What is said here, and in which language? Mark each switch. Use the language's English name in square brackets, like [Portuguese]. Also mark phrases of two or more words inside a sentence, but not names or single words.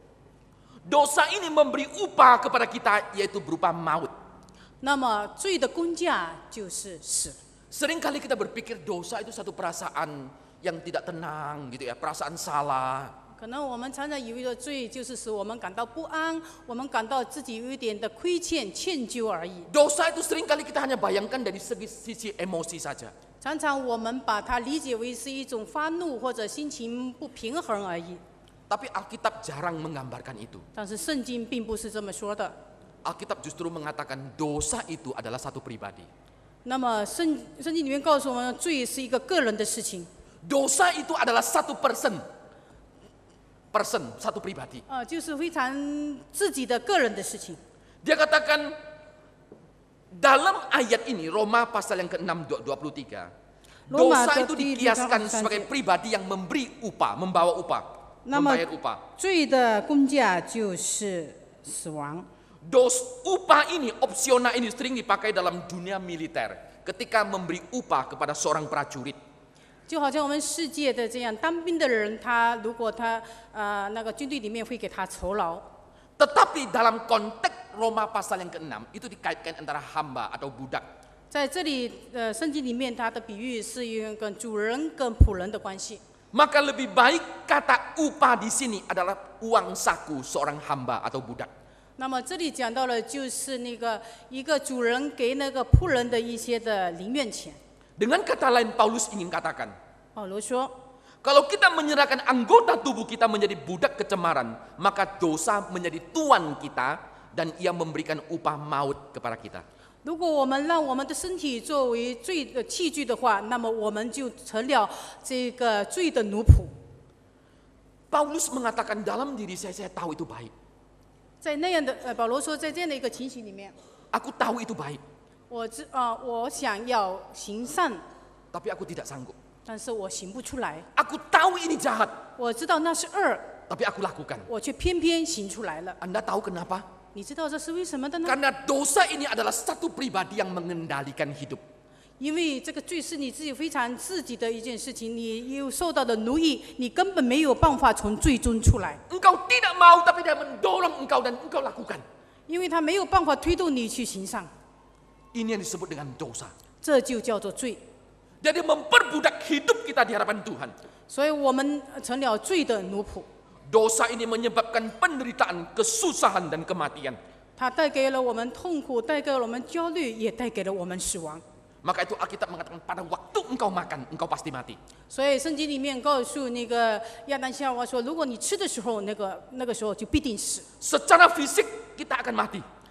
[Indonesian] Dosa ini memberi upah kepada kita yaitu berupa maut. [Chinese] 那么罪的工价就是死。 [Indonesian] Seringkali kita berpikir dosa itu satu perasaan yang tidak tenang gitu ya, perasaan salah. [Chinese] 可能我们常常以为的罪就是使我们感到不安，我们感到自己有一点的亏欠、歉疚而已。 [Indonesian] Dosa itu seringkali kita hanya bayangkan dari sisi emosi saja. [Chinese] 常常我们把它理解为是一种发怒或者心情不平衡而已。 [Indonesian] Tapi Alkitab jarang menggambarkan itu. [Chinese] 但是圣经并不是这么说的。 [Indonesian] Alkitab justru mengatakan dosa itu adalah satu pribadi. [Chinese] 那么圣经里面告诉我们，罪是一个个人的事情。 [Indonesian] Dosa itu adalah satu person, satu pribadi. [Chinese] 就是非常自己的个人的事情。 [Indonesian] Dia katakan dalam ayat ini Roma pasal yang ke-6 23. Roma Dosa itu [Chinese] 第6 [Indonesian] dikiaskan [Chinese] 章 [Indonesian] sebagai pribadi yang memberi upah, membawa upah, [Chinese] 那么 [Indonesian] membayar upah. [Chinese] 罪的工价就是死亡。 [Indonesian] Upah ini, opsional ini sering dipakai dalam dunia militer ketika memberi upah kepada seorang prajurit. [Chinese] 就好像我们世界的这样当兵的人，如果他那个军队里面会给他酬劳， [Indonesian] Tetapi dalam konteks Roma pasal yang ke-6 itu dikaitkan antara hamba atau budak. [Chinese] 在这里圣经里面它的比喻是一个主人跟仆人的关系。 [Indonesian] Maka lebih baik kata upah di sini adalah uang saku seorang hamba atau budak. [Chinese] 那么这里讲到了就是那个一个主人给那个仆人的一些的零用钱。 [Indonesian] Dengan kata lain Paulus ingin katakan, [Chinese] 保罗说， [Indonesian] kalau kita menyerahkan anggota tubuh kita menjadi budak kecemaran, maka dosa menjadi tuan kita dan ia memberikan upah maut kepada kita. [Chinese] 如果我们让我们的身体作为罪的器具的话，那么我们就成了这个罪的奴仆。 [Indonesian] Paulus mengatakan dalam diri saya tahu itu baik. [Chinese] 在那样的保罗说，在这样的一个情形里面， [Indonesian] Aku tahu itu baik, [Chinese] 我想要行善， [Indonesian] tapi aku tidak sanggup. [Chinese] 但是我行不出来。 [Indonesian] Aku tahu ini jahat, [Chinese] 我知道那是恶， [Indonesian] tapi aku lakukan. [Chinese] 我却偏偏行出来了。 [Indonesian] Anda tahu kenapa? [Chinese] 你知道这是为什么的呢？ [Indonesian] Karena dosa ini adalah satu pribadi yang mengendalikan hidup. [Chinese] 因为这个罪是你自己非常自己的一件事情，你又受到的奴役，你根本没有办法从罪中出来， [Indonesian] Engkau tidak mau tapi dia mendorong engkau dan engkau lakukan. [Chinese] 因为他没有办法推动你去行善， [Indonesian] Ini yang disebut dengan dosa. [Chinese] 这就叫做罪。 [Indonesian] Jadi memperbudak hidup kita di hadapan Tuhan. [Chinese] 所以我们成了罪的奴仆， [Indonesian] Dosa ini menyebabkan penderitaan, kesusahan dan kematian. [Chinese] 它带给了我们痛苦，带给了我们焦虑，也带给了我们死亡。 [Indonesian] Maka itu Alkitab mengatakan pada waktu engkau makan, engkau pasti mati. [Chinese] 所以圣经里面告诉那个亚当夏娃说，如果你吃的时候，那个时候就必定死。 [Indonesian] Secara fisik kita akan mati.